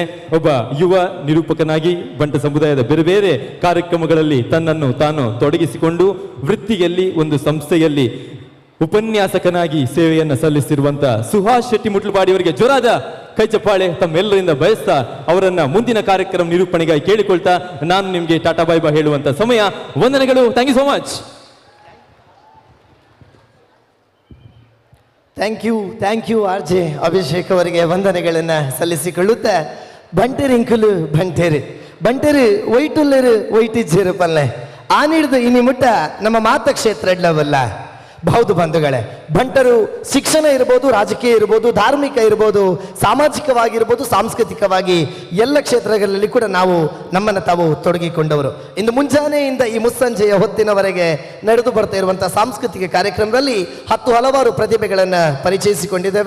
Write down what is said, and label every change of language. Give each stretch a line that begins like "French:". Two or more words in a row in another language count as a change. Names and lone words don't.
Kannada: ಒಬ್ಬ ಯುವ ನಿರೂಪಕನಾಗಿ ಬಂಟ ಸಮುದಾಯದ ಬೇರೆ ಬೇರೆ ಕಾರ್ಯಕ್ರಮಗಳಲ್ಲಿ ತನ್ನನ್ನು ತಾನು ತೊಡಗಿಸಿಕೊಂಡು ವೃತ್ತಿಯಲ್ಲಿ ಒಂದು ಸಂಸ್ಥೆಯಲ್ಲಿ ಉಪನ್ಯಾಸಕನಾಗಿ ಸೇವೆಯನ್ನು ಸಲ್ಲಿಸಿರುವಂತ ಸುಹಾಸ್ ಶೆಟ್ಟಿ ಮುಟ್ಲಪಾಡಿ ಅವರಿಗೆ ಜೋರಾದ ಕೈ ಚಪ್ಪಾಳೆ ತಮ್ಮೆಲ್ಲರಿಂದ ಬಯಸ್ತಾ ಅವರನ್ನ ಮುಂದಿನ ಕಾರ್ಯಕ್ರಮ ನಿರೂಪಣೆಗಾಗಿ ಕೇಳಿಕೊಳ್ತಾ ನಾನು ನಿಮಗೆ
English: tata bye bye
Kannada: ಹೇಳುವಂತ ಸಮಯ.
English: ವಂದನೆಗಳು. thank you so much. thank you
Kannada: ಆರ್ ಜೆ ಅಭಿಷೇಕ್ ಅವರಿಗೆ ವಂದನೆಗಳನ್ನು ಸಲ್ಲಿಸಿಕೊಳ್ಳುತ್ತಾ
Tulu: ಬಂಟೆರಿಂಕುಲು ಬಂಟೆರು ಒಯ್ಟುಲ್ಲರು ಒಯ್ಟಿಜ್ಜರು ಪಲ್ಲೆ ಆನಿಡ್ದು ಇನಿ ಮುಟ್ಟ ನಮ್ಮ ಮಾತ ಕ್ಷೇತ್ರ ಇಡ್ಲವಲ್ಲ.
Kannada: ಹೌದು ಬಂಧುಗಳೇ, ಬಂಟರು ಶಿಕ್ಷಣ ಇರ್ಬೋದು, ರಾಜಕೀಯ ಇರ್ಬೋದು, ಧಾರ್ಮಿಕ ಇರ್ಬೋದು, ಸಾಮಾಜಿಕವಾಗಿರ್ಬೋದು, ಸಾಂಸ್ಕೃತಿಕವಾಗಿ ಎಲ್ಲ ಕ್ಷೇತ್ರಗಳಲ್ಲಿ ಕೂಡ ನಾವು ನಮ್ಮನ್ನು ತಾವು ತೊಡಗಿಕೊಂಡವರು. ಇಂದು ಮುಂಜಾನೆಯಿಂದ ಈ ಮುಸ್ಸಂಜೆಯ ಹೊತ್ತಿನವರೆಗೆ ನಡೆದು ಬರ್ತಾ ಇರುವಂಥ ಸಾಂಸ್ಕೃತಿಕ ಕಾರ್ಯಕ್ರಮದಲ್ಲಿ ಹಲವಾರು ಪ್ರತಿಭೆಗಳನ್ನು ಪರಿಚಯಿಸಿಕೊಂಡಿದ್ದೇವೆ.